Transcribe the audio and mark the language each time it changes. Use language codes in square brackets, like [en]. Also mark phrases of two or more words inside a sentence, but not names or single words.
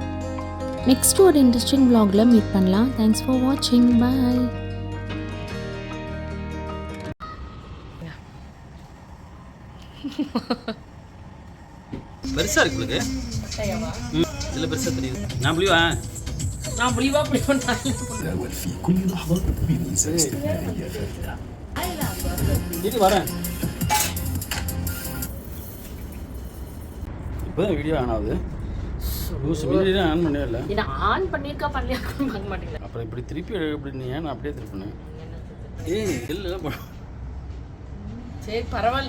[ta] நெக்ஸ்ட் ஒரு இன்ட்ரெஸ்டிங் vlogல மீட் பண்ணலாம். [en] Thanks for watching. [ta] பாய். பெருசா இருக்கு உங்களுக்கு. இதுல பெருசா தெரியுது. நான் புளிவா [ar] في كل لحظة بميزة استثنائية فريدة. [ta] வரேன். இப்போ தான் [en] video on [ta] ஆகுது லூஸ் [en] video on [ta] பண்ணவே இல்லை. இதை ஆன் பண்ணியிருக்கா பண்ணலையா பார்க்க மாட்டேங்களா? அப்புறம் இப்படி திருப்பி இப்படி நீ ஏன் நான் அப்படியே திருப்பினேன்? ஏய் இல்லை சரி பரவாயில்ல.